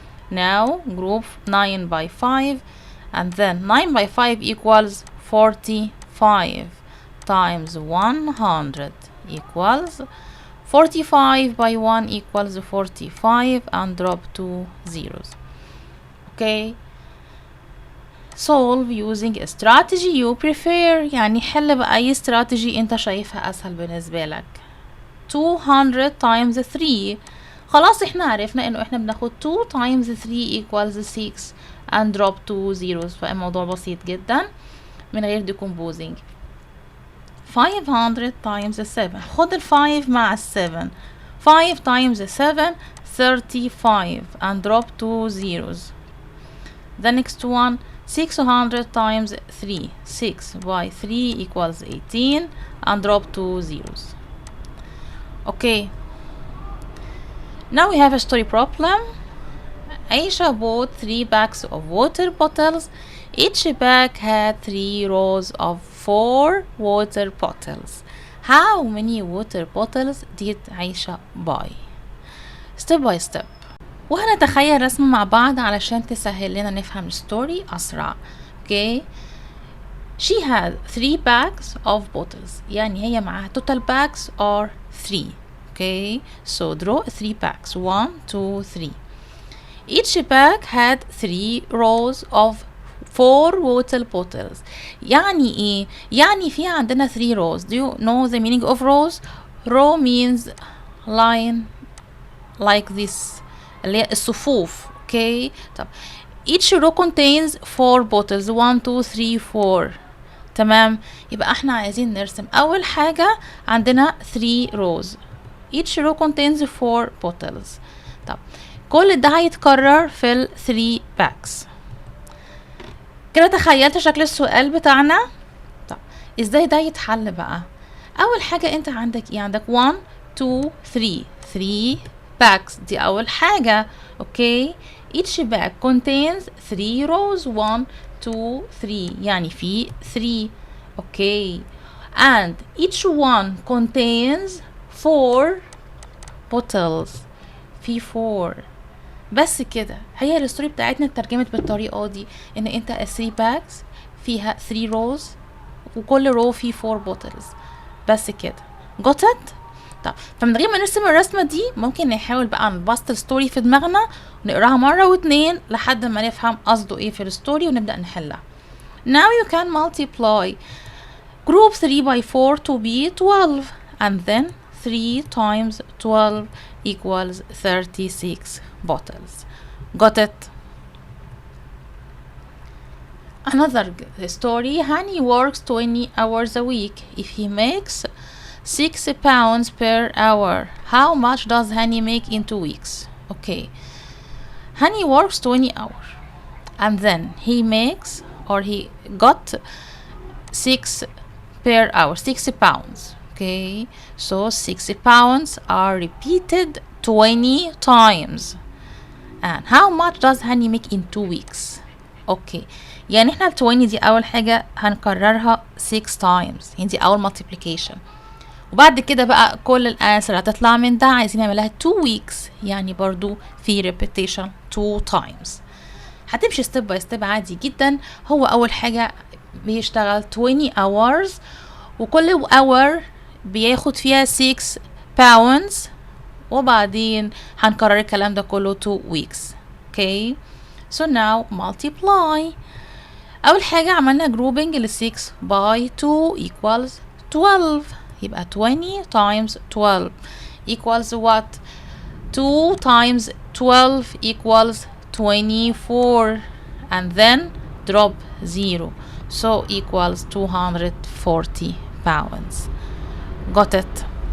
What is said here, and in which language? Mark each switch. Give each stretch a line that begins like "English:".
English: Now group 9 by 5 and then 9 by 5 equals 45 times 100 equals 45 by 1 equals 45 and drop 2 zeros. Okay. solve using a strategy you prefer.
Arabic: يعني حل بأي strategy انت شايفها أسهل بالنسبة لك.
English: 200 times 3.
Arabic: خلاص احنا عرفنا انه احنا بناخد
English: 2 times 3 equals 6 and drop 2 zeros.
Arabic: فالموضوع بسيط جدا من غير decomposing. 500 times 7. خد ال 5 مع ال 7.
English: 5 times 7 35 and drop 2 zeros. The next one 600 times 3. 6 by 3 equals 18 and drop 2 zeros. Okay. Now we have a story problem. Aisha bought 3 bags of water bottles. Each bag had 3 rows of 4 water bottles. How many water bottles did Aisha buy? Step by step.
Arabic: وهنتخيل رسم مع بعض علشان تسهل لنا نفهم الستوري أسرع.
English: Okay. She had 3 bags of bottles.
Arabic: يعني هي معاها
English: total bags are 3. Okay. So draw 3 bags. 1, 2, 3. Each bag had 3 rows of 4 water bottles.
Arabic: يعني ايه؟ يعني في عندنا 3 rows.
English: Do you know the meaning of rows? Row means line like this.
Arabic: اللي هي الصفوف. Okay. طب
English: each row contains 4 bottles. 1, 2, 3, 4. تمام.
Arabic: يبقى احنا عايزين نرسم أول حاجة عندنا 3 rows.
English: Each row contains 4 bottles.
Arabic: طب كل ده هيتكرر في ال 3 bags. كده تخيلت شكل السؤال بتاعنا. طب ازاي ده يتحل بقى؟ اول حاجة انت عندك ايه؟ عندك 1 2 3 3 bags. دي اول حاجة. اوكي.
English: each bag contains 3 rows. 1 2 3 يعني في 3. Okay. and each one contains 4 bottles.
Arabic: في 4. بس كده. هي الستوري بتاعتنا اترجمت بالطريقه دي ان انت 3 bags فيها 3 rows وكل row فيه 4 bottles. بس كده.
English: got it؟
Arabic: طب فمن غير ما نرسم الرسمه دي ممكن نحاول بقى نبسط الستوري في دماغنا ونقراها مره واتنين لحد ما نفهم قصده ايه في الستوري ونبدا نحلها.
English: Now you can multiply group 3 by 4 to be 12 and then 3 times 12 equals 36 bottles. Got it? Another story. Hani works 20 hours a week. If he makes 6 pounds per hour, how much does Hani make in 2 weeks? Okay. Hani works 20 hours and then he makes or he got 6 per hour, 6 pounds. Okay, so 60 pounds are repeated 20 times. And how much does Hani make in 2 weeks?
Arabic: Okay, يعني احنا ال 20 دي أول حاجة هنكررها 6 times. يعني دي أول multiplication. وبعد كده بقى كل الأنسر هتطلع من ده عايزين نعملها 2 weeks. يعني برضو في repetition 2 times. هتمشي step by step عادي جدا. هو أول حاجة بيشتغل 20 hours وكل hour بياخد فيها 6 pounds وبعدين هنكرر الكلام ده كله 2 weeks. Okay.
English: So now multiply.
Arabic: أول حاجة عملنا
English: grouping ال 6 by 2 equals 12. يبقى 20 times 12 equals what? 2 times 12 equals 24 and then drop 0. So equals 240 pounds. Got it?